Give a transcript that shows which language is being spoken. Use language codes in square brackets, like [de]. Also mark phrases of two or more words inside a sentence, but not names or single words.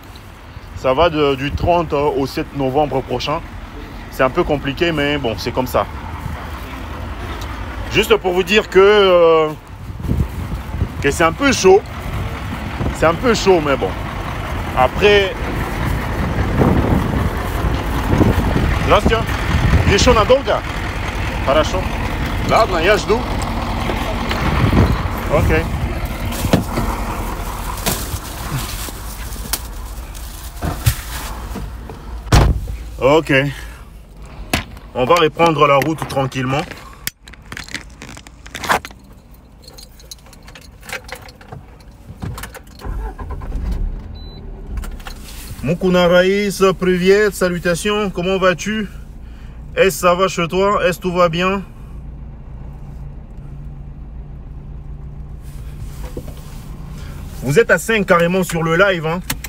[fr] Ça va du 30 au 7 novembre prochain. C'est un peu compliqué, mais bon, c'est comme ça. Juste pour vous dire que c'est un peu chaud. C'est un peu chaud, mais bon. Après... [ru] Здравствуйте. Еще надолго? Хорошо. Ладно, я жду. Окей. [fr] Ok. On va reprendre la route tranquillement. Mukuna Raïs, привет, salutations, comment vas-tu? Est-ce que ça va chez toi? Est-ce que tout va bien? Vous êtes à 5 carrément sur le live, hein?